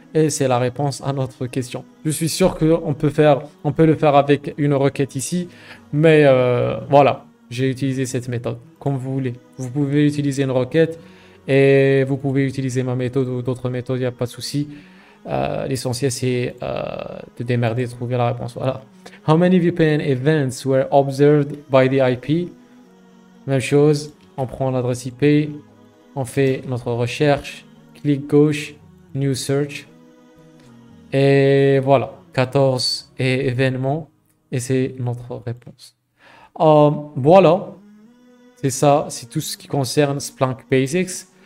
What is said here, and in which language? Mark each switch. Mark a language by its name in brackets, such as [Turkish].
[French] Et c'est la réponse à notre question. Je suis sûr qu'on peut le faire avec une requête ici. Mais voilà, j'ai utilisé cette méthode. Comme vous voulez. Vous pouvez utiliser une requête et vous pouvez utiliser ma méthode ou d'autres méthodes, il n'y a pas de souci. L'essentiel, c'est de démerder, de trouver la réponse. Voilà. [English] How many VPN events were observed by the IP? [French] Même chose, on prend l'adresse IP, on fait notre recherche, clic gauche, New Search. Et voilà, 14 événements. Et c'est notre réponse. Voilà. C'est ça, c'est tout ce qui concerne Splunk Basics.